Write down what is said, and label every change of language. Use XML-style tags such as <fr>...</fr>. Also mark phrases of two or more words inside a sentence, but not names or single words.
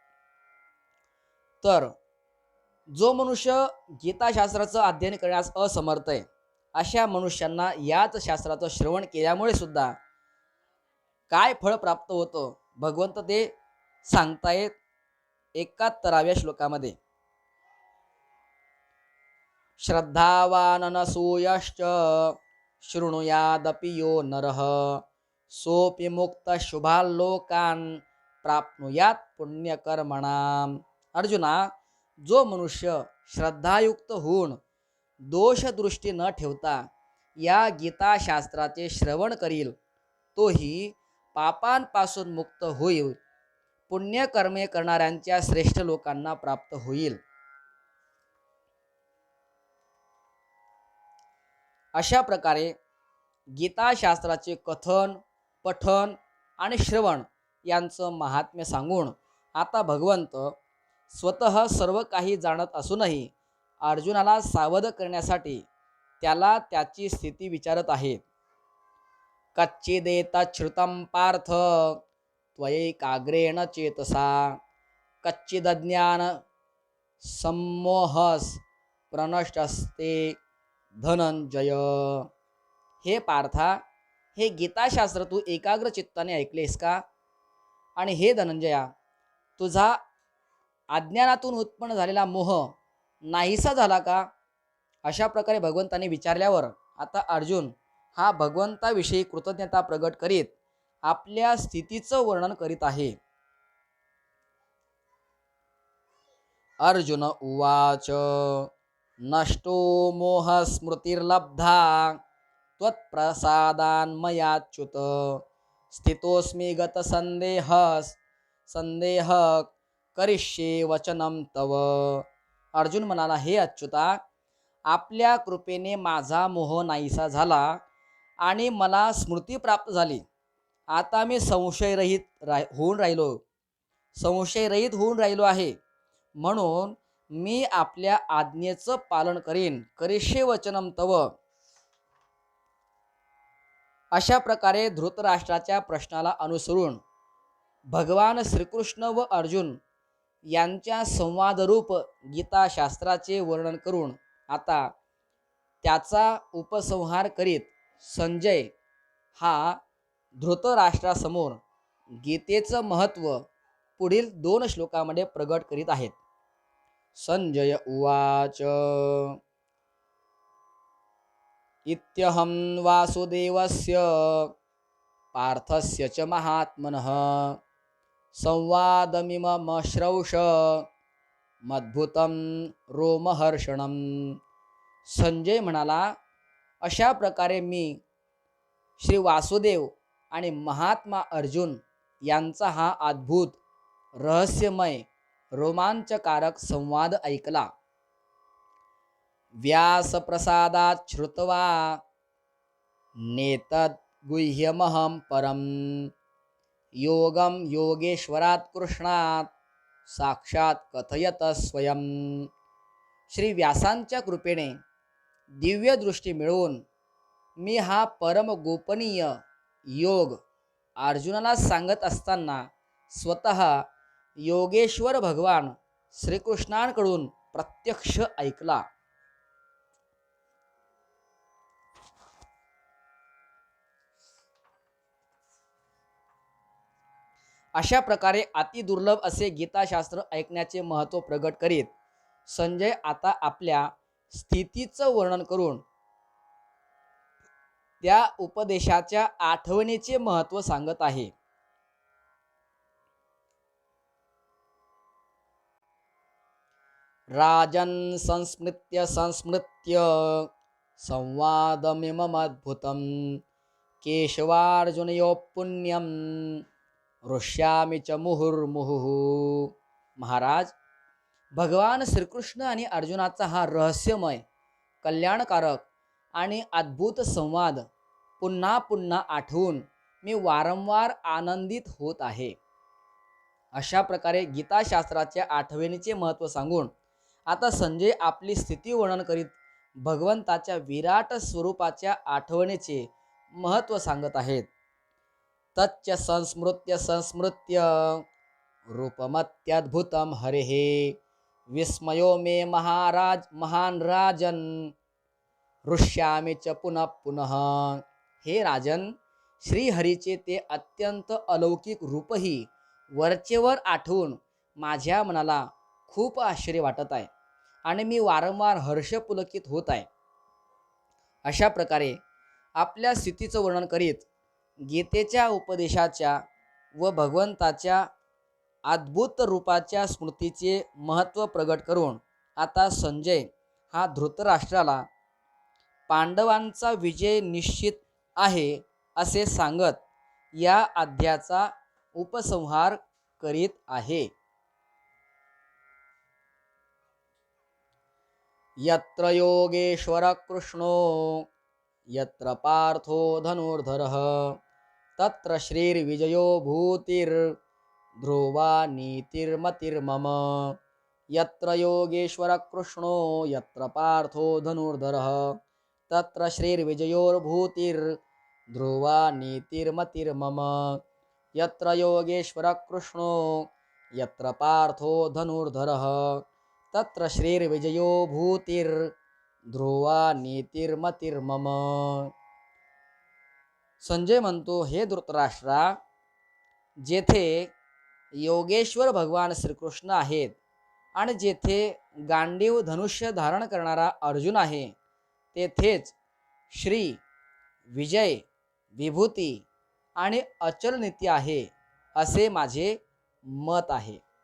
<mr>तर जो मनुष्य गीताशास्त्राचं अध्ययन करण्यास असमर्थ आहे अशा मनुष्यांना याच शास्त्राचं श्रवण केल्यामुळे सुद्धा काय फळ प्राप्त होतं भगवंत ते सांगतायत 71व्या श्लोकामध्ये.</mr> <sa>श्रद्धावाननसूयश्च शृणुयादपि यो नरः सोऽपि मुक्तः शुभाल्लोकान् प्राप्नुयात पुण्यकर्मणाम.</sa> <mr>अर्जुना, जो मनुष्य श्रद्धायुक्त होऊन दोषदृष्टी न ठेवता या गीताशास्त्राचे श्रवण करील तोही पापांपासून मुक्त होईल, पुण्यकर्मे करणाऱ्यांच्या श्रेष्ठ लोकांना प्राप्त होईल. अशा प्रकारे गीताशास्त्राचे कथन, पठन आणि श्रवण यांचं महात्म्य सांगून आता भगवंत स्वतः सर्व काही जाणत असूनही अर्जुनाला सावध करण्यासाठी त्याला त्याची स्थिती विचारत आहेत.</mr> <sa>कच्चिदेतच्छ्रुतं पार्थ त्वयैकाग्रेण चेतसा कच्चिदज्ञान सम्मोहस प्रणष्टस्ते धनंजय.</sa> <mr>हे पार्था, हे गीताशास्त्र तू एकाग्र चित्ताने ऐकलेस का? आणि हे धनंजया, तुझा अज्ञानातून उत्पन्न झालेला मोह नाहीसा झाला का? अशा प्रकारे भगवंताने विचारल्यावर आता अर्जुन हा भगवंताविषयी कृतज्ञता प्रगट करीत आपल्या स्थितीचं वर्णन करीत आहे.</mr> <sa>अर्जुन उवाच नष्टो मोहस्मृतिर्लब्धा त्वत्प्रसादान्मयाच्युत स्थितोऽस्मि संदेह करिष्ये वचनं तव.</sa> <mr>अर्जुन म्हणाला, हे अच्युता, आपल्या कृपेने माझा मोह नाहीसा झाला आणि मला स्मृती प्राप्त झाली. आता मी संशयरहित होऊन राहिलो आहे. म्हणून मी आपल्या आज्ञेचं पालन करीन.</mr> <sa>करिष्ये वचनं तव.</sa> <mr>अशा प्रकारे धृतराष्ट्राच्या प्रश्नाला अनुसरून भगवान श्रीकृष्ण व अर्जुन यांच्या संवादरूप गीताशास्त्राचे वर्णन करून आता त्याचा उपसंहार करीत संजय हा धृतराष्ट्रासमोर गीतेचं महत्त्व पुढील 2 श्लोकामध्ये प्रगट करीत आहेत.</mr> <sa>संजय उवाच इत्यहं वासुदेवस्य पार्थस्य च महात्मनः संवादमिममश्रौष मद्भुतं रोमहर्षणं.</sa> <mr>संजय म्हणाला, अशा प्रकारे मी श्री वासुदेव आणि महात्मा अर्जुन यांचा हा अद्भुत रहस्यमय रोमांचकारक संवाद ऐकला.</mr> <sa>व्यासप्रसादात् श्रुत्वा नेतद् गुह्यमहं परम योगम योगेश्वरात् कृष्णात् साक्षात कथयत स्वयं.</sa> <mr>श्री व्यासांच्या कृपेने दिव्य दृष्टी मिळवून मी हा परम गोपनीय योग अर्जुनाला सांगत असताना स्वतः योगेश्वर भगवान श्रीकृष्णांकडून प्रत्यक्ष ऐकला. अशा प्रकारे अतिदुर्लभ असे गीताशास्त्र ऐकण्याचे महत्त्व प्रगट करीत संजय आता आपल्या स्थितीचं वर्णन करून त्या उपदेशाच्या आठवणीचे महत्त्व सांगत आहे.</mr> <sa>राजन् संस्मृत्य संस्मृत्य संवादमिममद्भुतं केशवार्जुनयोः पुण्यं हृष्यामि च मुहुर्मुहुः.</sa> <mr>महाराज, भगवान श्रीकृष्ण आणि अर्जुनाचा हा रहस्यमय, कल्याणकारक आणि अद्भुत संवाद पुन्हा पुन्हा आठवून मी वारंवार आनंदित होत आहे. अशा प्रकारे गीताशास्त्राच्या आठवणीचे महत्त्व सांगून आता संजय आपली स्थिती वर्णन करीत भगवंताच्या विराट स्वरूपाच्या आठवणीचे महत्त्व सांगत आहेत.</mr> <sa>तच्च संस्मृत्य संस्मृत्य रूपमत्यद्भुतं हरेः विस्मयो मे महाराज महान राजन हृष्यामि च पुनः पुनः.</sa> <mr>हे राजन, श्रीहरीचे ते अत्यंत अलौकिक रूपही वरचेवर आठवून माझ्या मनाला खूप आश्चर्य वाटत आहे आणि मी वारंवार हर्षपुलकित होत आहे. अशा प्रकारे आपल्या स्थितीचं वर्णन करीत गीतेच्या उपदेशाच्या व भगवंताच्या अद्भुत रूपाच्या स्मृतीचे महत्त्व प्रगट करून आता संजय हा धृतराष्ट्राला पांडवांचा विजय निश्चित आहे असे सांगत या अध्यायाचा उपसंहार करीत आहे.</mr> <sa>यत्र योगेश्वर कृष्णो यत्र पार्थो धनुर्धरः तत्र श्रीर्विजयो भूतिर्ध्रुवा नीतिर्मतिर्मम. यत्र योगेश्वर कृष्णो यत्र पार्थो धनुर्धरः तत्र श्रीर्विजयोर्भूतिर्ध्रुवा नीतिर्मतिर्मम. यत्र योगेश्वर कृष्णो यत्र पार्थो धनुर्धरः तत्र श्रीर्विजयो भूतिर्ध्रुवा नीतिर्मतिर्मम.</sa> <mr>संजय म्हणतो, हे धृतराष्ट्रा, जेथे योगेश्वर भगवान श्रीकृष्ण आहेत आणि जेथे गांडीव धनुष्य धारण करणारा अर्जुन आहे, तेथेच श्री, विजय, विभूती आणि अचल नीती आहे असे माझे मत आहे.</mr>